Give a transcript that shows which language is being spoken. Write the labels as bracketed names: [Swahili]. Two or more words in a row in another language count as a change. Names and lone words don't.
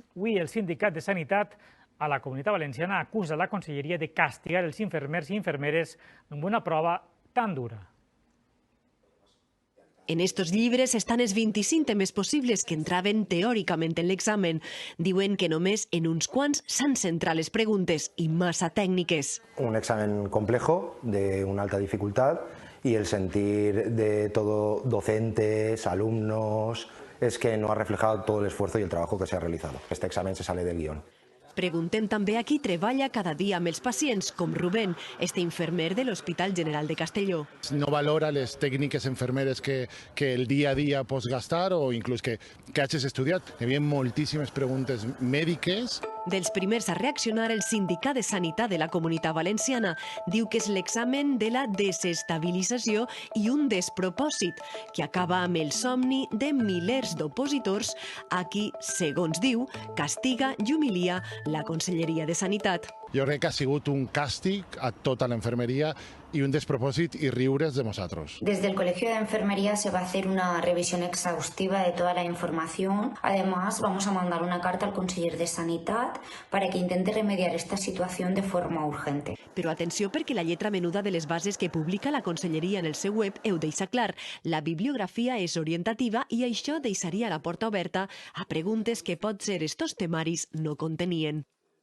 [Catalan] Avui el Sindicat de Sanitat a la Comunitat Valenciana acusa la Conselleria de castigar els infermers i infermeres amb una prova tan dura. En estos llibres estan els 25 temes possibles que entraven teòricament en l'examen. Diuen que només en uns quants s'han centrat les preguntes i massa tècniques. [Spanish] Un examen complejo, de una alta dificultad, y el sentir de todo docentes, alumnos, es que no ha reflejado todo el esfuerzo y el trabajo que se ha realizado. Este examen se sale del guión. [Catalan] Preguntem també a qui treballa cada dia amb els pacients, com Rubén, este infermer de l'Hospital General de Castelló. No valora les tècniques infermeres que el dia a dia pots gastar o inclús que hagis estudiat. Hi havia moltíssimes preguntes mèdiques. Dels primers a reaccionar, el Sindicat de Sanitat de la Comunitat Valenciana diu que és l'examen de la desestabilització i un despropòsit, que acaba amb el somni de milers d'opositors a qui, segons diu, castiga i humilia la Conselleria de Sanitat. Jo crec que ha sigut un càstig a tota la infermeria y un despropòsit y riures [Spanish] de nosotros. Desde el Colegio de Enfermería se va a hacer una revisión exhaustiva de toda la información. Además, vamos a mandar una carta al conseller de Sanitat para que intente remediar esta situación de forma urgente. [Catalan] Però atenció, perquè la lletra menuda de les bases que publica la Conselleria en el seu web ho deixa clar. La bibliografia és orientativa i això deixaria la porta oberta a preguntes que potser estos temaris no contenien.